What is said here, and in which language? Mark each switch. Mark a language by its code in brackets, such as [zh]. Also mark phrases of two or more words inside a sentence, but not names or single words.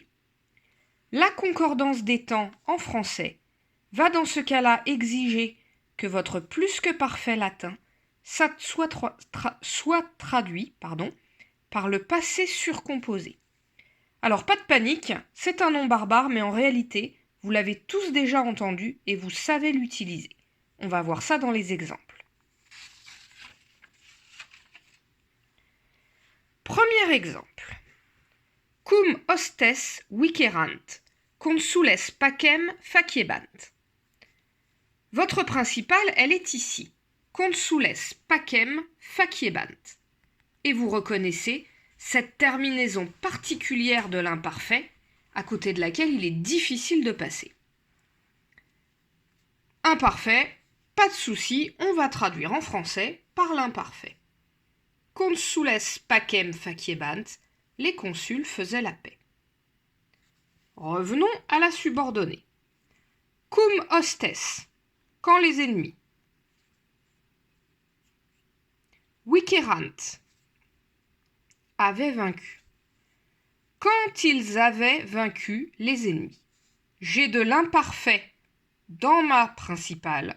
[fr] La concordance des temps en français va dans ce cas-là exiger que votre plus que parfait latin soit traduit par le passé surcomposé. Alors pas de panique, c'est un nom barbare, mais en réalité, vous l'avez tous déjà entendu et vous savez l'utiliser. On va voir ça dans les exemples. Premier exemple. [la] Cum hostes vicerant, consules pacem faciebant. [fr] Votre principale, elle est ici. [la] Consules pacem faciebant. [fr] Et vous reconnaissez cette terminaison particulière de l'imparfait, à côté de laquelle il est difficile de passer. Imparfait, pas de souci, on va traduire en français par l'imparfait. [la] Consules pacem faciebant, [fr] les consuls faisaient la paix. Revenons à la subordonnée. [la] Cum hostes, [fr] quand les ennemis. Vicerant, avaient vaincu. Quand ils avaient vaincu les ennemis. J'ai de l'imparfait dans ma principale.